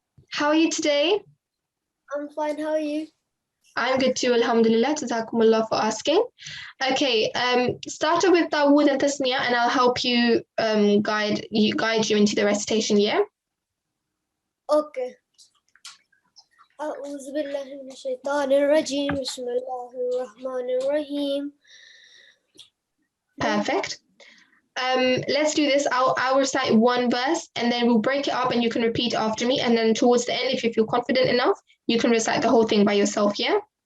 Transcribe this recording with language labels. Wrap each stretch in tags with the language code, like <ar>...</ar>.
<en>How are you today? I'm fine. How are you? I'm good too, alhamdulillah. Jazakumullah for asking. Okay, start off with Dawood and Tasniya, and I'll help you guide you into the recitation, yeah? Okay.</en> <ar>أعوذ بالله من الشيطان الرجيم بسم الله الرحمن الرحيم.</ar> <en>Perfect. Let's do this. I'll recite one verse and then we'll break it up and you can repeat after me. And then towards the end, if you feel confident enough, you can recite the whole thing by yourself, yeah?</en>